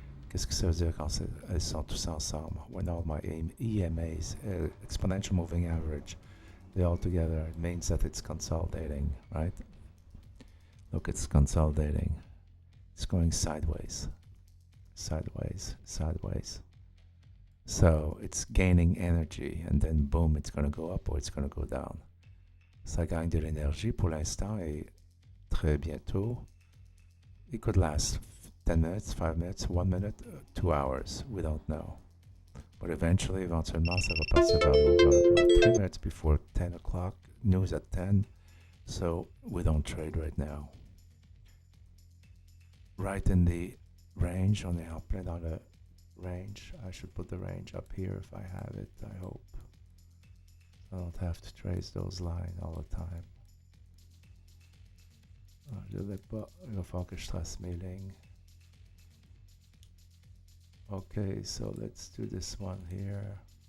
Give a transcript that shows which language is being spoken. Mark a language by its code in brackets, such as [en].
[fr] Qu'est-ce que ça veut dire quand elles sont tous ensemble? [en] When all my EMAs, exponential moving average, They're all together. It means that it's consolidating, right? Look, it's consolidating. It's going sideways, sideways, sideways. So it's gaining energy, and then boom, it's going to go up or it's going to go down. [fr] Ça gagne de l'énergie pour l'instant et très bientôt, [en] it could last 10 minutes, 5 minutes, 1 minute, 2 hours. We don't know. [fr] But éventuellement, ça va passer vers 3 minutes [en] before 10 o'clock. News at 10. So we don't trade right now. Right in the range, [fr] on est en plein dans le range. [en] I should put the range up here if I have it, I hope. I don't have to trace those lines all the time. [fr] Je l'ai pas. Il va falloir que je trace mes lignes. [en] Okay, so let's do this one here.